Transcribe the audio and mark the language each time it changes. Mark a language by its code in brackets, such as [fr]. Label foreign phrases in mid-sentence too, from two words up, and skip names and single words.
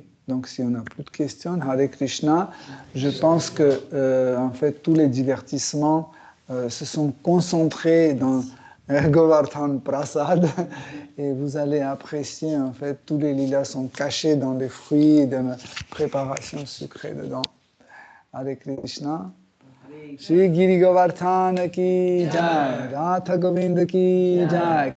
[fr] Donc, si on n'a plus de questions, [sa] Hare Krishna, [fr] je pense que, en fait, tous les divertissements se sont concentrés dans Govardhan Prasad et vous allez apprécier, en fait, tous les lilas sont cachés dans les fruits et dans la préparation sucrée dedans. [sa] Hare Krishna. [hi] Shri Giri Govardhan ki jai, Radha Govinda ki jai.